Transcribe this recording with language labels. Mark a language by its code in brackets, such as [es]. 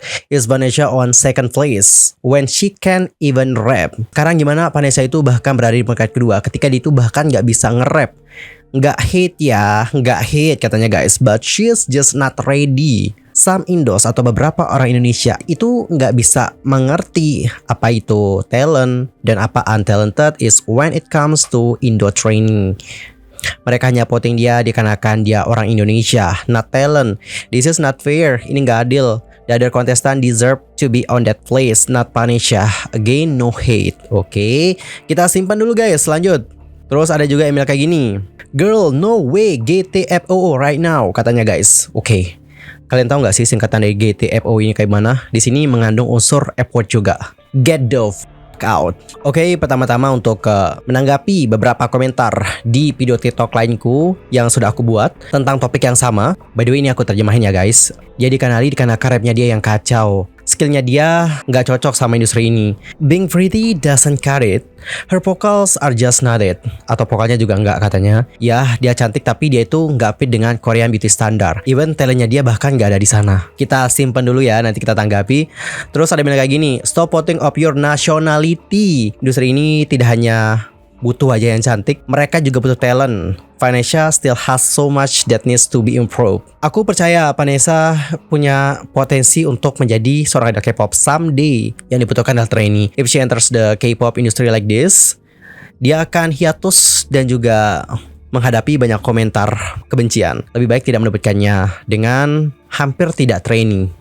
[en] Is Vanessa on second place when she can't even rap. [id] Sekarang gimana Vanessa itu bahkan berada di peringkat kedua ketika dia itu bahkan nggak bisa nge-rap. Nggak hate ya, nggak hate katanya guys, [en] but she's just not ready. Some Indos [id] atau beberapa orang Indonesia itu nggak bisa mengerti apa itu talent dan apa [en] untalented is when it comes to Indo training. [id] Mereka hanya voting dia dikarenakan dia orang Indonesia, [en] not talent. This is not fair, [id] ini gak adil. [en] The other contestant deserve to be on that place, not Vanessa. Again, no hate. [id] Oke, kita simpan dulu guys, lanjut. Terus ada juga email kayak gini. [en] Girl, no way, GTFO right now, [id] katanya guys. Oke, kalian tahu gak sih singkatan dari GTFO ini kayak mana? Di sini mengandung unsur F word juga. [en] Get the out. [id] Oke, pertama-tama untuk menanggapi beberapa komentar di video TikTok lainku yang sudah aku buat tentang topik yang sama. [en] By the way, [id] ini aku terjemahin ya guys. Jadi dikarenakan rapnya dia yang kacau. Skillnya dia nggak cocok sama industri ini. [en] Being pretty doesn't cut it. Her vocals are just not it. [id] Atau vokalnya juga nggak katanya. Ya, dia cantik tapi dia itu nggak fit dengan [en] Korean beauty standard. [id] Even talentnya dia bahkan nggak ada di sana. Kita simpan dulu ya, nanti kita tanggapi. Terus ada bilang kayak gini, [en] stop voting of your nationality. [id] Industri ini tidak hanya butuh aja yang cantik, mereka juga butuh talent. [en] Vanessa still has so much that needs to be improved. [id] Aku percaya Vanessa punya potensi untuk menjadi seorang idol K-pop someday. Yang dibutuhkan adalah trainee. [en] If she enters the K-pop industry like this, [id] dia akan hiatus dan juga menghadapi banyak komentar kebencian. Lebih baik tidak mendapatkannya dengan hampir tidak trainee.